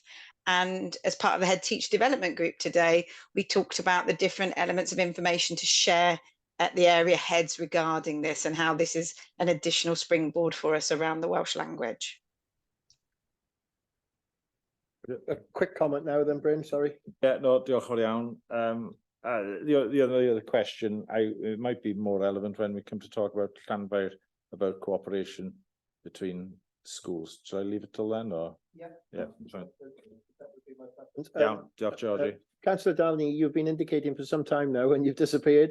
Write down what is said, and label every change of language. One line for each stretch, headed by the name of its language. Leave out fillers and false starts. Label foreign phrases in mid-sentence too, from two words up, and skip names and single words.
English: And as part of the head teacher development group today, we talked about the different elements of information to share at the area heads regarding this, and how this is an additional springboard for us around the Welsh language. A quick comment now then, Bryn, sorry. Yeah, no,
Welsh: diolch yn iawn.
English: The other question, it might be more relevant when we come to talk about Llanfair, about cooperation between schools. Should I leave it till then, or? Yeah, fine. That would be my preference. Yeah, diolch, Georgie. Councillor Danny, you've been indicating for some time now and you've disappeared.